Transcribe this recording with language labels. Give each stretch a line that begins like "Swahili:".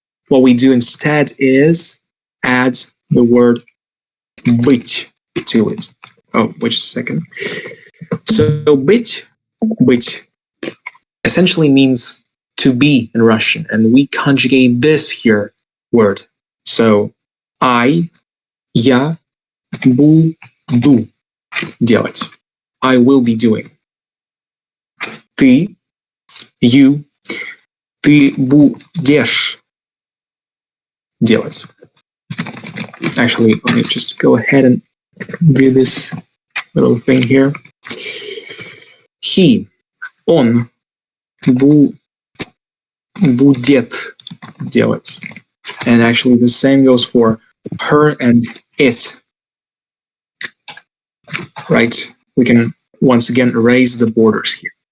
English: What we do instead is add the word быть to it. Oh, wait a second. So быть essentially means to be in Russian, and we conjugate this here word.
Russian: So я буду делать.
English: I will be doing.
Russian: Ты,
English: you,
Russian: ты будешь делать.
English: Actually, let me just go ahead and do this little thing here. He,
Russian: он будет делать.
English: And actually the same goes for her and it. Right? We can once again erase the borders here.